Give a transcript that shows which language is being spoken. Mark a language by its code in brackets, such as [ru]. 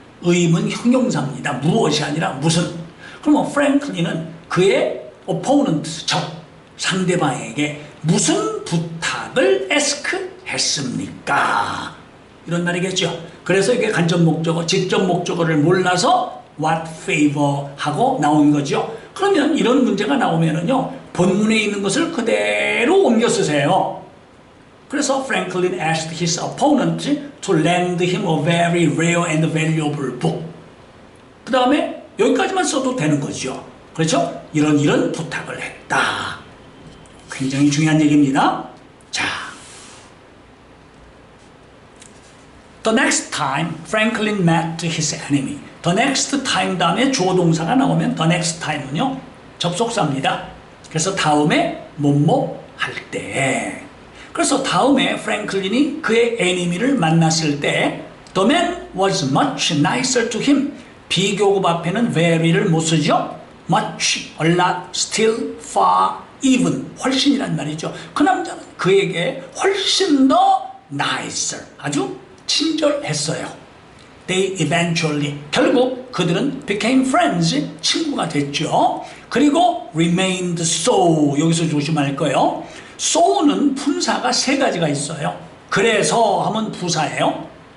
[ko] 의문 형용사입니다. 무엇이 아니라 무슨. 그러면 프랭클린은 그의 opponent 적 상대방에게 무슨 부탁을 ask 했습니까? 이런 말이겠죠. 그래서 이게 간접 목적어, 직접 목적어를 몰라서 [en] what favor [ko] 하고 나온 거죠. 그러면 이런 문제가 나오면은요, 본문에 있는 것을 그대로 옮겨 쓰세요. 그래서 [en] Franklin asked his opponent to lend him a very rare and valuable book. [ko] 그 다음에 여기까지만 써도 되는 거죠. 그렇죠? 이런 부탁을 했다. 굉장히 중요한 얘기입니다. [en] 자, The next time Franklin met his enemy. The next time [ko] 다음에 주어 동사가 나오면 the next time은요 접속사입니다. 그래서 다음에 뭐뭐 할 때. 그래서 다음에 프랭클린이 그의 에니미를 만났을 때 [en] The man was much nicer to him. [ko] 비교급 앞에는 very를 못 쓰죠. [en] much, a lot, still, far, even, [ko] 훨씬이란 말이죠. 그 남자는 그에게 훨씬 더 nicer, 아주 친절했어요. [en] They eventually, [ko] 결국 그들은 [en] became friends, [ko] 친구가 됐죠. 그리고 [en] remained so, [ko] 여기서 조심할 거예요. so는 분사가 세 가지가 있어요. 그래서 하면 부사예요.